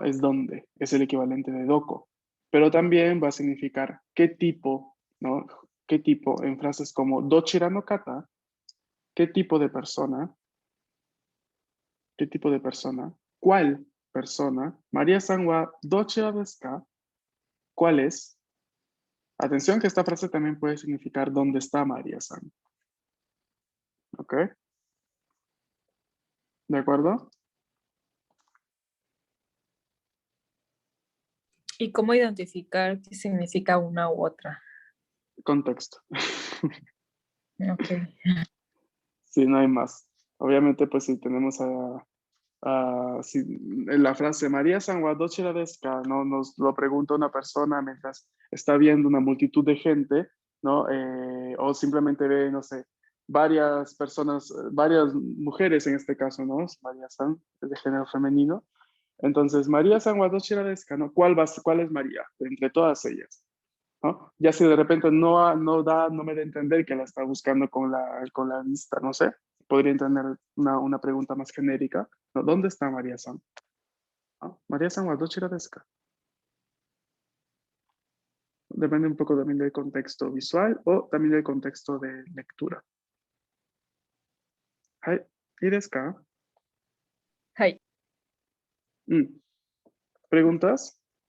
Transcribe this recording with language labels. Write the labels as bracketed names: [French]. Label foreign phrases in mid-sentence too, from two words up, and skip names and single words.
[Spanish] Es dónde, es el equivalente de doko. Pero también va a significar qué tipo, ¿no? ¿Qué tipo? En frases como [Japanese] どちらの方, [Spanish] ¿qué tipo de persona? ¿Qué tipo de persona? ¿Cuál persona? [Japanese] マリアさんはどちらですか? [Spanish] ¿Cuál es? Atención que esta frase también puede significar ¿dónde está María-san? ¿Ok? ¿De acuerdo? ¿Y cómo identificar qué significa una u otra? Contexto. Ok. Sí, no hay más. Obviamente, pues si tenemos si, en la frase [Japanese] マリアさんはどちらですか, [Spanish] ¿no? Nos lo pregunta una persona mientras está viendo una multitud de gente, ¿no? O simplemente ve, no sé, varias personas, varias mujeres en este caso, ¿no? María-san, es de género femenino. Entonces, [Japanese] マリアさんはどちらですか, ¿no? [Spanish] ¿Cuál es María? De entre todas ellas, ¿no? Ya si de repente no me da a entender que la está buscando con la vista, no sé, podría entender una pregunta más genérica, ¿no? ¿Dónde está María-san? ¿No? [Japanese] マリアさんはどちらですか? [Spanish] Depende un poco también del contexto visual o también del contexto de lectura. [Japanese] Hai, ¿y ですか? [Spanish] Hi. ¿Preguntas?